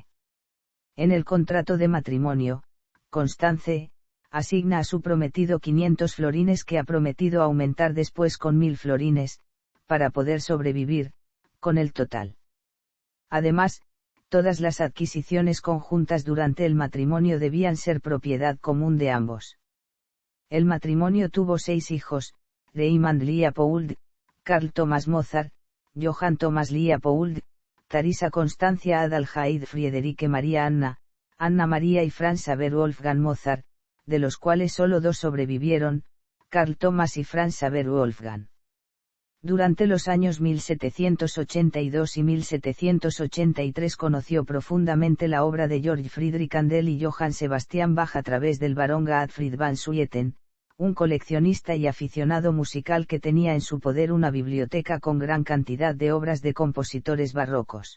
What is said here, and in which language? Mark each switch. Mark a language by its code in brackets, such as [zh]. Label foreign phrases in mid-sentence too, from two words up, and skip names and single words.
[es] En el contrato de matrimonio, Constance asigna a su prometido 500 florines que ha prometido aumentar después con 1000 florines, para poder sobrevivir, con el total. Además, todas las adquisiciones conjuntas durante el matrimonio debían ser propiedad común de ambos. El matrimonio tuvo 6 hijos: Raymond Leopold, Carl Thomas Mozart, Johann Thomas Leopold, Theresa Constantia Adalheid Friederike Maria Anna, Anna María y Franz Xaver Wolfgang Mozart, de los cuales solo 2 sobrevivieron, Carl Thomas y Franz Xaver Wolfgang. Durante los años 1782 y 1783 conoció profundamente la obra de Georg Friedrich Handel y Johann Sebastian Bach a través del barón Gottfried van Swieten, un coleccionista y aficionado musical que tenía en su poder una biblioteca con gran cantidad de obras de compositores barrocos.